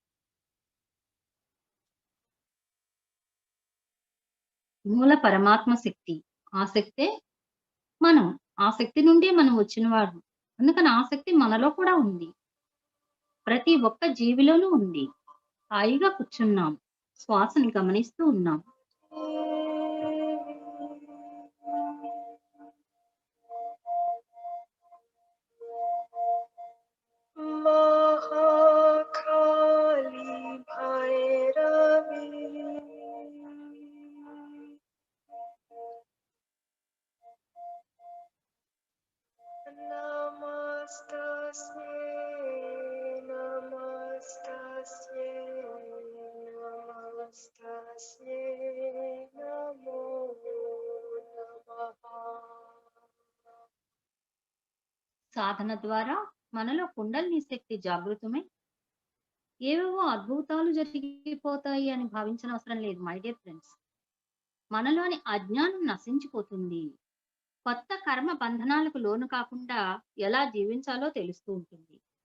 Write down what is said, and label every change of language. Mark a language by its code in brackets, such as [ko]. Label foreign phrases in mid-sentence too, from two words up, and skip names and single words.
[te] మూల పరమాత్మ శక్తి. ఆ శక్తే మనం. ఆ శక్తి నుండే మనం వచ్చిన వారు. అందుకని ఆ శక్తి మనలో కూడా ఉంది. ప్రతి ఒక్క జీవిలోనూ ఉంది. హాయిగా కూర్చున్నాం. శ్వాసని గమనిస్తూ ఉన్నాం. [sa] महाकाली भैरवी नमस्तस्यै नमस्तस्यै नमस्तस्यै नमो नमः. [te] సాధన ద్వారా మనలో కుండలిని శక్తి జాగృతమై ఏవేవో అద్భుతాలు జరిగిపోతాయి అని భావించిన అవసరం లేదు [en] my dear friends. [te] మనలోని అజ్ఞానం నశించిపోతుంది. కొత్త కర్మ బంధనాలకు లోను కాకుండా ఎలా జీవించాలో తెలుస్తూ ఉంటుంది.